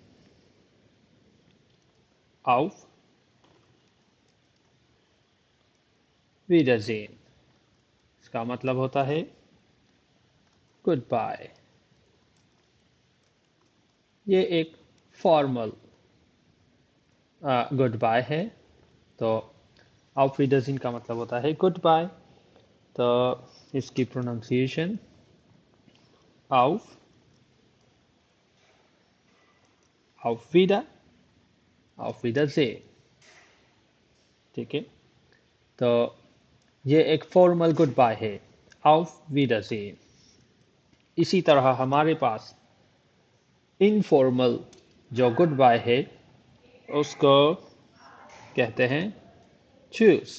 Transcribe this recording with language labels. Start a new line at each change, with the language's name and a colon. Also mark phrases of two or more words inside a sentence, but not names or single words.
German: auf Wiedersehen
Hindi: इसका मतलब होता है
English: good bye.
Hindi: ये एक
English: formal good bye
Hindi: है, तो
German: auf Wiedersehen
Hindi: का मतलब होता है
English: good bye.
Hindi: तो इसकी प्रोनाउंसिएशन
German: auf auf wieder auf Wiedersehen।
Hindi: ठीक है, तो ये एक
English: formal good bye
Hindi: है,
German: auf Wiedersehen।
Hindi: इसी तरह हमारे पास इनफॉर्मल जो
English: good bye
Hindi: है उसको कहते हैं चूस।